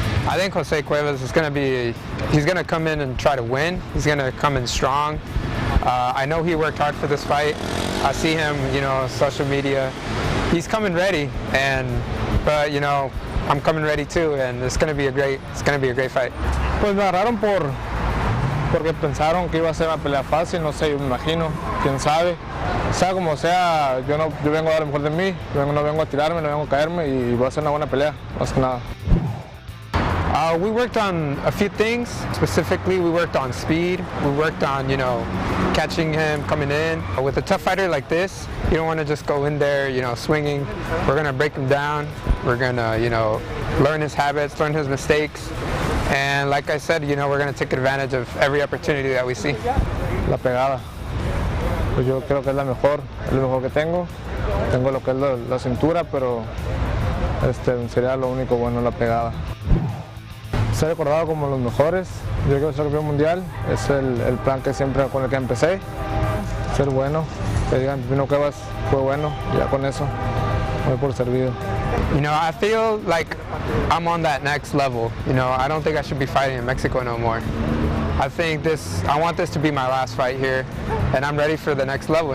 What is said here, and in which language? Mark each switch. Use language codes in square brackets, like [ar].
[en] I think Jose Cuevas is going to be, he's going to come in and try to win. He's going to come in strong. I know he worked hard for this fight. I see him, you know, on social media. He's coming ready, but you know, I'm coming ready too, and it's going to be a great fight. [es] Pues me agarraron porque pensaron que iba a ser una pelea fácil, no sé, yo me imagino, quién sabe. Sea como sea, yo vengo a dar lo mejor de mí, no vengo a tirarme, no vengo a caerme y voy a hacer una buena pelea, más que nada. [en] We worked on a few things. Specifically, we worked on speed. We worked on, you know, catching him, coming in. With a tough fighter like this, you don't want to just go in there, you know, swinging. We're going to break him down. We're going to, you know, learn his habits, learn his mistakes. And like I said, you know, we're going to take advantage of every opportunity that we see. [es] La pegada. Pues yo creo que es lo mejor que tengo. Tengo lo que es la cintura, pero sería lo único bueno la pegada. Ser recordado como los mejores, yo quiero ser campeón mundial, es el plan que siempre con el que empecé, ser bueno, que digan PIPINO CUEVAS fue bueno, ya con eso voy por servido. [en] You know, I feel like I'm on that next level. You know, I don't think I should be fighting in Mexico no more. I want this to be my last fight here, and I'm ready for the next level.